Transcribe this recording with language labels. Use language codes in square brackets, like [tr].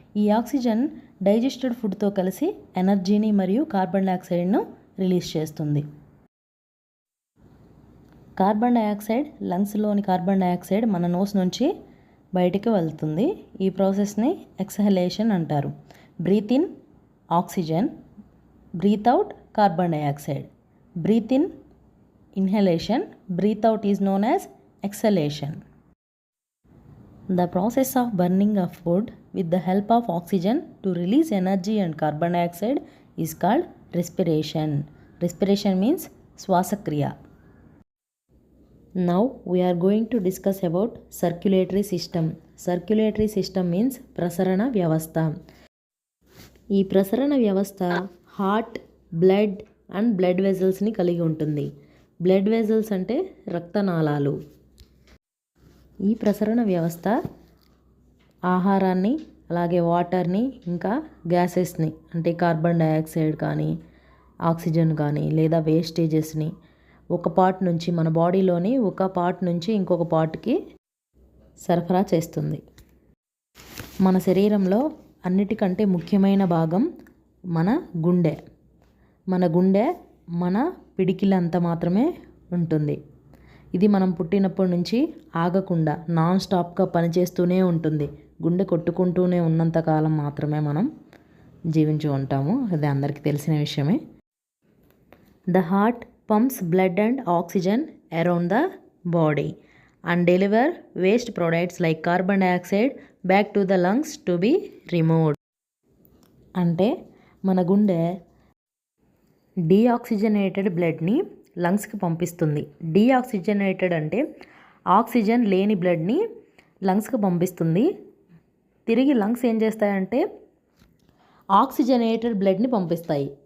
[te] ఈ oxygen digested ఫుడ్తో కలిసి ఎనర్జీని మరియు కార్బన్ డైఆక్సైడ్ను రిలీజ్ చేస్తుంది. కార్బన్ డైఆక్సైడ్, లంగ్స్లోని కార్బన్ డైఆక్సైడ్ మన నోస్ నుంచి బయటికి వెళ్తుంది. ఈ ప్రాసెస్ని ఎక్సహలేషన్ అంటారు. [en] Breathe in oxygen, breathe out carbon dioxide. Breathe in inhalation, breathe out is known as exhalation. The process of burning of food with the help of oxygen to release energy and carbon dioxide is called respiration. Respiration means swasakriya. Now we are going to discuss about circulatory system. Circulatory system means prasarana vyavastha. [te] ఈ ప్రసరణ వ్యవస్థ heart, blood and blood వెజల్స్ని కలిగి ఉంటుంది. Blood vessels అంటే రక్తనాళాలు. ఈ ప్రసరణ వ్యవస్థ ఆహారాన్ని, అలాగే వాటర్ని, ఇంకా గ్యాసెస్ని అంటే కార్బన్ డైఆక్సైడ్ కానీ, ఆక్సిజన్ కానీ, లేదా వేస్టేజెస్ని ఒక పార్ట్ నుంచి, మన బాడీలోని ఒక పార్ట్ నుంచి ఇంకొక పార్ట్కి సరఫరా చేస్తుంది. మన శరీరంలో అన్నిటికంటే ముఖ్యమైన భాగం మన గుండె. మన గుండె మన పిడికిలంత మాత్రమే ఉంటుంది. ఇది మనం పుట్టినప్పటి నుంచి ఆగకుండా నాన్ స్టాప్గా పనిచేస్తూనే ఉంటుంది. గుండె కొట్టుకుంటూనే ఉన్నంతకాలం మాత్రమే మనం జీవించి ఉంటాము. అది అందరికీ తెలిసిన విషయమే. [en] The heart pumps blood and oxygen around the body and deliver waste products like carbon dioxide back to the lungs to be removed. [te] అంటే మన గుండె డీఆక్సిజనేటెడ్ బ్లడ్ని లంగ్స్కి పంపిస్తుంది. డీఆక్సిజనేటెడ్ అంటే ఆక్సిజన్ లేని బ్లడ్ని లంగ్స్కి పంపిస్తుంది. తిరిగి లంగ్స్ ఏం చేస్తాయంటే ఆక్సిజనేటెడ్ బ్లడ్ని పంపిస్తాయి.